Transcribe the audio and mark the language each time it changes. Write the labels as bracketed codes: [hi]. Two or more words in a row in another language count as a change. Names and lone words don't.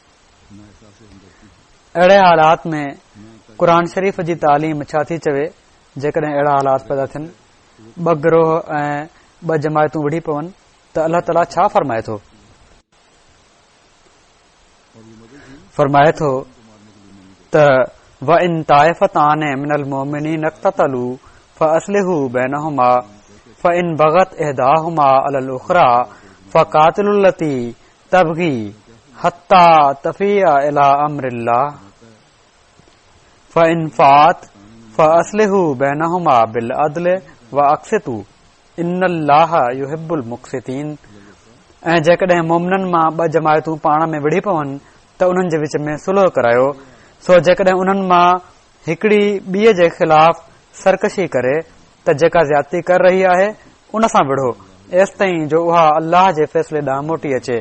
[sd] अहिड़े हालात में क़ुर शरीफ़ जी तालीम छा थी चवे जेकॾहिं अहिड़ा हालात पैदा थियनि, ॿ गिरोह ऐं ॿ जमायतूं विढ़ी पवनि त अल्लाह ताला छा फरमाए थो? फरमाए थो त [ar] وإن طائفتان من المؤمنين اقتتلوا فأصلحوا بينهما فإن بغت إحداهما على الأخرى فقاتلوا التي تبغي حتى تفيء إلى أمر الله فإن فاءت فأصلحوا بينهما بالعدل وأقسطوا إن الله يحب المقسطين. [sd] ऐं जेकॾहिं मोमिननि मां ॿ जमायतूं पाण में विढ़ी पवनि त उन्हनि जे विच में सुलह करायो। सो जेकॾहिं उन्हनि मां हिकड़ी ॿीअ जे ख़िलाफ़ सरकशी करे त जेका ज्यादती कर रही आहे उन सां विढ़ो एसि ताईं जो उहा अल्लाह जे फ़ैसिले ॾांहुं मोटी अचे।